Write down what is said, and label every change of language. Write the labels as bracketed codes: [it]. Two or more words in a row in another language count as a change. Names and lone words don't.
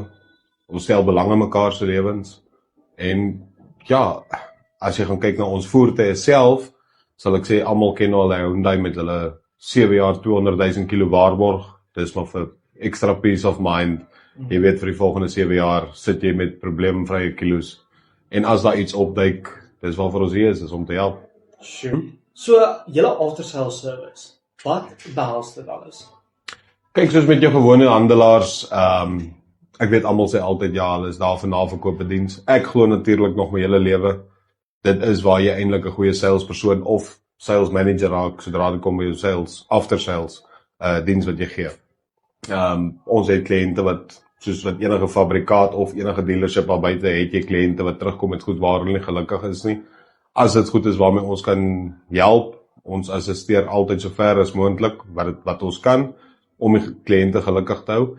[af] Ons stel belang in mekaar se lewens. En ja, as jy gaan kyk na ons voertuie self, sal ek sê almal ken al Hyundai met hulle 7 jaar 200,000 kilo waarborg. Dis maar vir extra [en] peace of mind. [af] Jy weet vir die volgende 7 jaar sit jy met probleemvrye kilos. En as daar iets opduik, dis waarvoor ons hier is om te help. [en] Sure. So, julle after sales service, [af] wat behels dit alles? Kyk, soos met jou gewone handelaars, ek weet almal sê altyd ja, hulle is daar vir naverkoop diens. Ek glo natuurlik nog my hele lewe. Dit is waar jy eintlik 'n goeie salespersoon of [en] sales manager [af] raak sodra dit kom by jou [en] sales, after sales [af] diens wat jy gee. Ons het kliënte wat soos wat enige fabrikaat of enige dealership daar buite het jy kliënte wat terugkom met goed waar hulle nie gelukkig is nie. As dit goed is waarmee ons kan help, ons assisteer altyd so ver as moontlik wat ons kan om die kliënte gelukkig te hou.